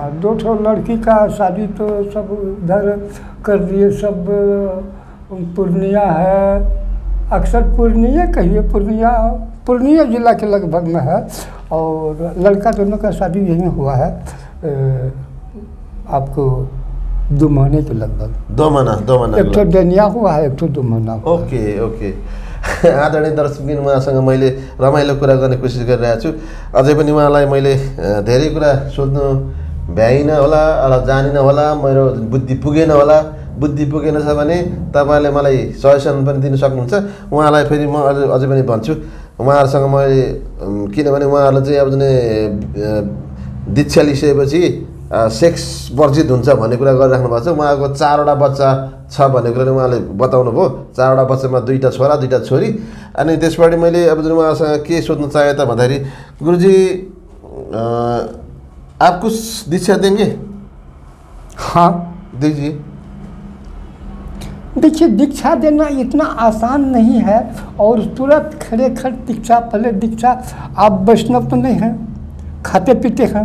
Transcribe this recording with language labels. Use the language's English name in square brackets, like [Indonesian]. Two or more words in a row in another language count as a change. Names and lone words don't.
[Hindi] हाँ, 2 ठो लड़की का शादी तो सब उधर कर दिए, सब पूर्णिया है, अक्सर पूर्णिया कहिए, पूर्णिया जिला के लगभग में है। और लड़का दोनों का शादी यहीं हुआ है, आपको 2 महीने के लगभग। 2 महीना एक तो डेनिया हुआ है, एक तो 2 महीना। ओके। [Nepali] आदरणीय दर्शकबिन, उहाँसँग मैले रमाइलो कुरा गर्ने कोसिस गरिरहेको छु। अझै पनि उहाँलाई मैले धेरै कुरा सोध्नु भ्याइन होला, जानिन होला, मेरो बुद्धि पुगेन होला। बुद्धि पुगेन छ भने तपाईँले मलाई सजेसन पनि दिन सक्नुहुन्छ। उहाँलाई फेरि म अझै पनि भन्छु, उहाँहरूसँग मैले, किनभने उहाँहरूले चाहिँ अब जुन दीक्षा लिइसकेपछि सेक्स वर्जित हुन्छ भन्ने कुरा गरिराख्नु भएको छ। उहाँको 4वटा बच्चा छ भन्ने कुरा उहाँले बताउनु भयो। 4वटा बच्चामा 2टा छोरा 2टा छोरी। अनि त्यसबाट मैले अब जुन उहाँसँग के सोध्न चाहेँ त भन्दाखेरि, [Hindi] गुरुजी आप कुछ दीक्षा देंगे? हाँ दीजिए। देखिए, दीक्षा देना इतना आसान नहीं है और तुरंत खड़े दीक्षा, पहले दीक्षा, आप वैष्णव तो नहीं हैं, खाते पीते हैं।